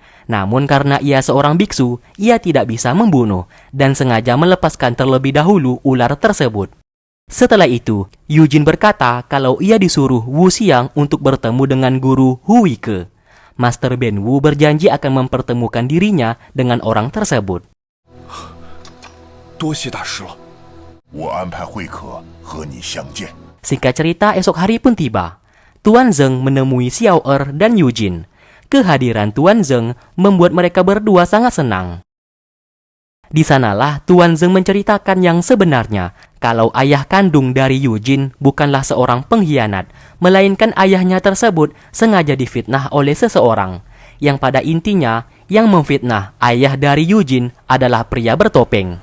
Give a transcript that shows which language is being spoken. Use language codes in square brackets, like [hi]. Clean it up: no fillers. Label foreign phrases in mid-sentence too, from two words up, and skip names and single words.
[id] Namun karena ia seorang biksu, ia tidak bisa membunuh, dan sengaja melepaskan terlebih dahulu ular tersebut. Setelah itu, Eugene berkata kalau ia disuruh Wu Xiang untuk bertemu dengan guru Hui Ke. Master Ben Wu berjanji akan mempertemukan dirinya dengan orang tersebut. [zh] 多谢大师了。我安排慧可和你相见。 [id] Singkat cerita, esok hari pun tiba. Tuan Zheng menemui Xiao Er dan Eugene. Kehadiran Tuan Zheng membuat mereka berdua sangat senang. Di sanalah Tuan Zheng menceritakan yang sebenarnya, kalau ayah kandung dari Eugene bukanlah seorang pengkhianat, melainkan ayahnya tersebut sengaja difitnah oleh seseorang, yang pada intinya yang memfitnah ayah dari Eugene adalah pria bertopeng.